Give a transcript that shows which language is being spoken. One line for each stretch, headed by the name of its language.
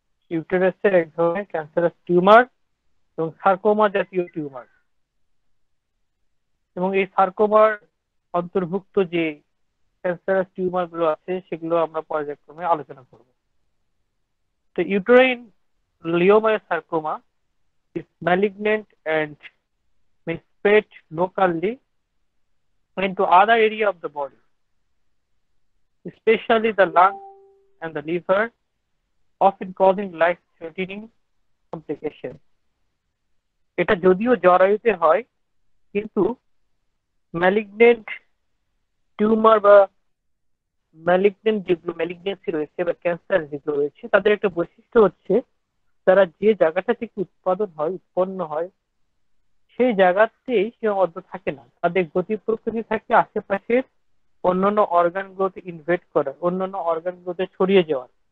Bangla: ইউটেরাসের এক ধরনের cancerous tumour এবং সার্কোমা জাতীয় টিউমার। এবং এই সার্কোমার অন্তর্ভুক্ত যে ক্যান্সারাস টিউমার গুলো আছে সেগুলো আমরা পর্যায়ক্রমে আলোচনা করব।
English: তো uterine leiomyosarcoma is malignant and may spread locally into other area of the body, especially the lung and the liver, often causing life-threatening complications.
Bangla: এটা যদিও জরায়ুতে হয়, কিন্তু ম্যালিগনেন্ট টিউমার বা যেগুলো ম্যালিগনেন্সি রয়েছে বা ক্যান্সার যেগুলো রয়েছে, তাদের একটা বৈশিষ্ট্য হচ্ছে তারা যে জায়গাটা থেকে উৎপন্ন হয় সেই জায়গাতেই সীমাবদ্ধ থাকে না, তাদের গতি প্রকৃতি থাকে আশেপাশের অন্যান্য অর্গানগুলোতে ইনভেড করার, অন্যান্য অর্গানগুলোতে ছড়িয়ে যাওয়ার।